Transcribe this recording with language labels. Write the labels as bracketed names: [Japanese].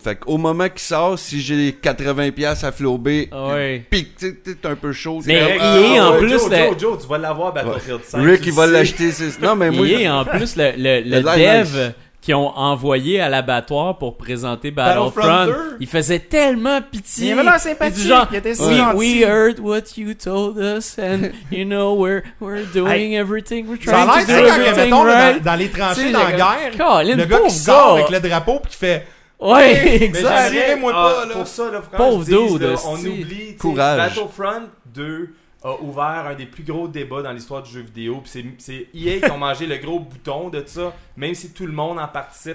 [French] Fait qu'au moment qu'il sort, si j'ai 80$ à flouber, pique, t'es un peu chaud. Mais il est en plus. Joe, tu vas l'avoir Battlefield 5. Rick, il va l'acheter. Non, mais moi. Il est en plus le dev. Qui ont envoyé à l'abattoir pour présenter Battlefront. Il faisait tellement pitié. Il avait l'air sympathique. Il était si gentil. [English] We heard what you told us and you know we're doing everything. We're trying [French] ça [English] to do everything right. [French] Dans les tranchées, dans la guerre, Colin, le gars qui sort avec le drapeau puis qui fait ouais, exact. Mais j'irais moi pas là. Pour ça, là, pauvre dude, on oublie. Courage. Battlefront 2 a ouvert un des plus gros débats dans l'histoire du jeu vidéo. Puis c'est EA qui ont mangé le gros bouton de ça, même si tout le monde en participe.